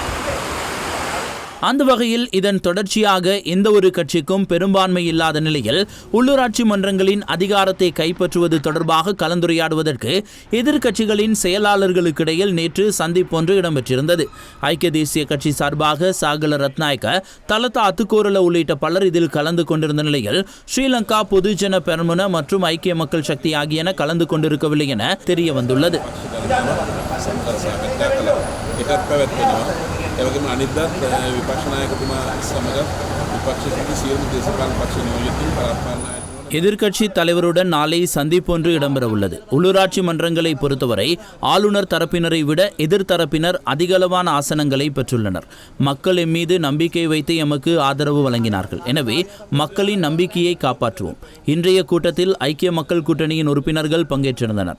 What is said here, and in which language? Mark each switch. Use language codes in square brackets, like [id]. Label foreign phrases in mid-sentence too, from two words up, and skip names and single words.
[ta] அந்த வகையில் இதன் தொடர்ச்சியாக எந்த ஒரு கட்சிக்கும் பெரும்பான்மை இல்லாத நிலையில் உள்ளூராட்சி மன்றங்களின் அதிகாரத்தை கைப்பற்றுவது தொடர்பாக கலந்துரையாடுவதற்கு எதிர்க்கட்சிகளின் செயலாளர்களுக்கிடையில் நேற்று சந்திப்பொன்று இடம்பெற்றிருந்தது. ஐக்கிய தேசிய கட்சி சார்பாக சாகல ரத்நாயக்க, தலதா அத்துக்கோரல உள்ளிட்ட பலர் இதில் கலந்து கொண்டிருந்த நிலையில் ஸ்ரீலங்கா பொதுஜன பெரமுன மற்றும் ஐக்கிய மக்கள் சக்தி ஆகியன கலந்து கொண்டிருக்கவில்லை என தெரிய வந்துள்ளது. [si] එවගේම අනිද්දාත් විපක්ෂ නායකතුමා සමග විපක්ෂයේ සියලුම දේශපාලන පක්ෂ නියෝජිතයින් පරස්පර [ta] எதிர்க்கட்சி தலைவருடன் நாளை சந்திப்பொன்று இடம்பெற உள்ளது. உள்ளூராட்சி மன்றங்களை பொறுத்தவரை ஆளுநர் தரப்பினரை விட எதிர்த்தரப்பினர் அதிகளவான ஆசனங்களை பெற்றுள்ளனர். மக்கள் எம்மீது நம்பிக்கை வைத்து எமக்கு ஆதரவு வழங்கினார்கள். எனவே மக்களின் நம்பிக்கையை காப்பாற்றுவோம். இன்றைய கூட்டத்தில் ஐக்கிய மக்கள் கூட்டணியின் உறுப்பினர்கள் பங்கேற்றிருந்தனர்.